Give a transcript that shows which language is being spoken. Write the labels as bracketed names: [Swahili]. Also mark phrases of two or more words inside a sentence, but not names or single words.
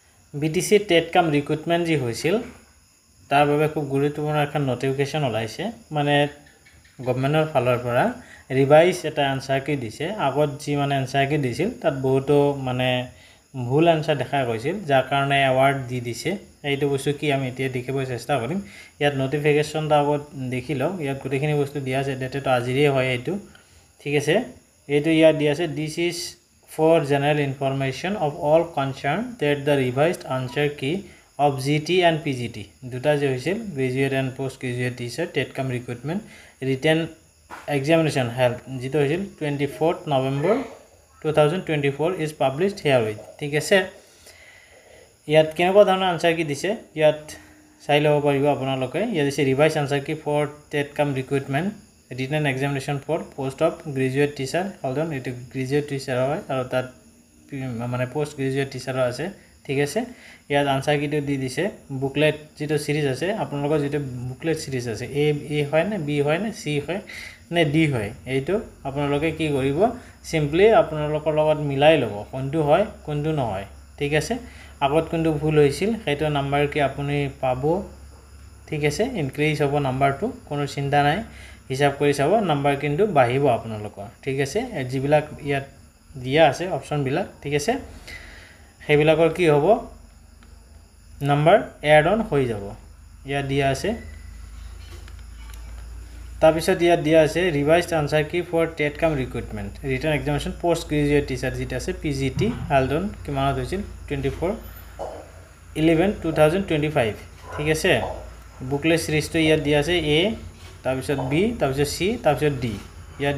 [English] BTC TET cum recruitment [Assamese] যি হৈছিল তাৰ বাবে খুব গুৰুত্বপূৰ্ণ এখন নটিফিকেশ্যন ওলাইছে মানে গভৰ্ণমেণ্টৰ ফালৰ পৰা ৰিভাইজ এটা [English] answer key [Assamese] দিছে আগত যি মানে [English] answer key [Assamese] দিছিল তাত বহুতো মানে ভুল আনসাৰ দেখা গৈছিল যাৰ কাৰণে এৱাৰ্ড দি দিছে এইটো বস্তু কি আমি এতিয়া দেখিব চেষ্টা কৰিম ইয়াত নটিফিকেশ্যনটা আগত দেখি লওক ইয়াত গোটেইখিনি বস্তু দিয়া আছে ডেটেটো আজিৰে হয় এইটো ঠিক আছে এইটো ইয়াত দিয়া আছে [English] This is for general information of all concerned that the revised answer key of GT and PGT [Assamese] দুটা যে হৈছিল [English] graduate and post graduate teacher TET cum recruitment written examination held [Assamese] যিটো হৈছিল 24 নৱেম্বৰ 2024 [English] is published here with [Assamese] ঠিক আছে ইয়াত কেনেকুৱা ধৰণৰ [English] answer key [Assamese] দিছে ইয়াত চাই ল'ব পাৰিব আপোনালোকে ইয়াত দিছে [English] revise answer key for TET cum recruitment written examination for post of graduate teacher hold on it graduate teacher [Assamese] হয় আৰু তাত মানে [English] post graduate teacher [Assamese] আছে ঠিক আছে ইয়াত answer কিটু দি দিছে booklet যিটো series আছে আপোনালোক যিটো booklet series আছে এ হয় না বি হয় না চি হয় না ডি হয় এইটো আপোনালোকে কি কৰিব simply আপোনালোকৰ লগত মিলাই ল'ব কোনটো হয় কোনটো নহয় ঠিক আছে আগত কোনটো ভুল হৈছিল সেইটো নম্বৰ কি আপুনি পাব ঠিক আছে increase হ'ব নম্বৰটো কোনো চিন্তা নাই হিসাব কৰি চাব নাম্বাৰ কিন্তু বাঢ়িব আপোনালোকৰ ঠিক আছে যিবিলাক ইয়াত দিয়া আছে অপচন বিলাক ঠিক আছে সেইবিলাকৰ কি হ'ব নাম্বাৰ [English] add on [Assamese] হৈ যাব ইয়াত দিয়া আছে তাৰপিছত ইয়াত দিয়া আছে [English] revised answer key for TET cum recruitment written examination post graduate teacher [Assamese] যেটা আছে পিজিটি হেল্ড অন কিমানত হৈছিল 24/11/2025 ঠিক আছে [English] booklet series [Assamese] ইয়াত দিয়া আছে এ তাৰপিছত বি তাৰপিছত সি তাৰপিছত ডি ইয়াত